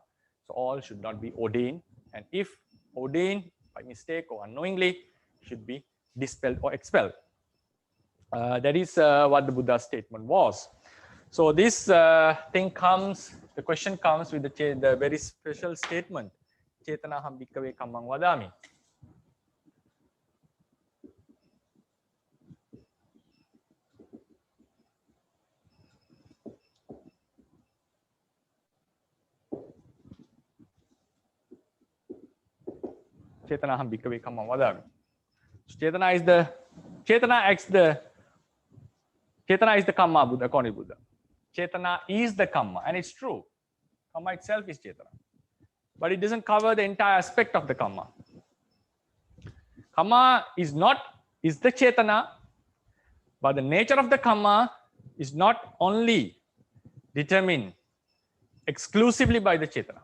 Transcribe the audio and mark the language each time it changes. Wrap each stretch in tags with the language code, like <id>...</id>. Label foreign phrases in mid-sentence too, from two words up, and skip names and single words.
<en>So all should not be ordained, and if ordained by mistake or unknowingly, should be dispelled or expelled. That is what the Buddha's statement was. So this the question comes with the very special statement,</en> <pi>Chetanaham bhikkhave kammang vadami. Chetanaham bhikkhave kammang vadami.</pi> <en>So Chetana is the kamma, Buddha, according to Buddha. Chetana is the kamma, and it's true. Kamma itself is Chetana, but it doesn't cover the entire aspect of the kamma. Kamma is the Chetana, but the nature of the kamma is not only determined exclusively by the Chetana.</en>